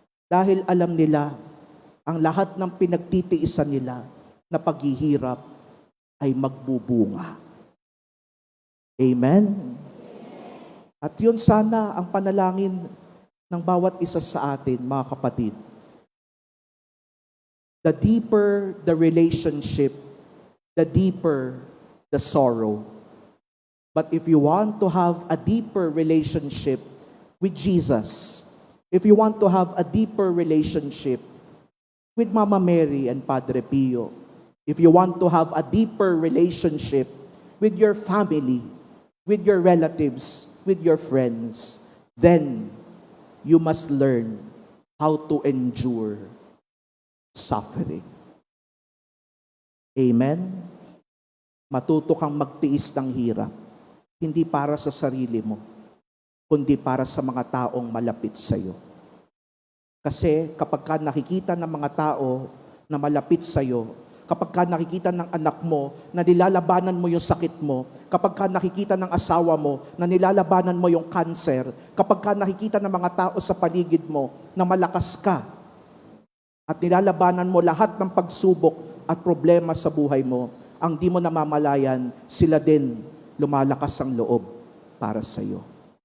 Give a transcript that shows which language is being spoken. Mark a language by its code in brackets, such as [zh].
[tl] Dahil alam nila, ang lahat ng pinagtitiisan nila na paghihirap ay magbubunga. Amen? At yun sana ang panalangin ng bawat isa sa atin, mga kapatid. [en] The deeper the relationship, the deeper the sorrow. But if you want to have a deeper relationship with Jesus, if you want to have a deeper relationship with Mama Mary and Padre Pio, if you want to have a deeper relationship with your family, with your relatives, with your friends, then you must learn how to endure suffering. Amen? [tl] Matuto kang magtiis ng hirap, hindi para sa sarili mo, kundi para sa mga taong malapit sa iyo. Kasi kapag ka nakikita ng mga tao na malapit sa iyo, kapag ka nakikita ng anak mo na nilalabanan mo yung sakit mo, kapag ka nakikita ng asawa mo na nilalabanan mo yung cancer, kapag ka nakikita ng mga tao sa paligid mo na malakas ka at nilalabanan mo lahat ng pagsubok at problema sa buhay mo, ang di mo namamalayan, sila din lumalakas ang loob para sa iyo.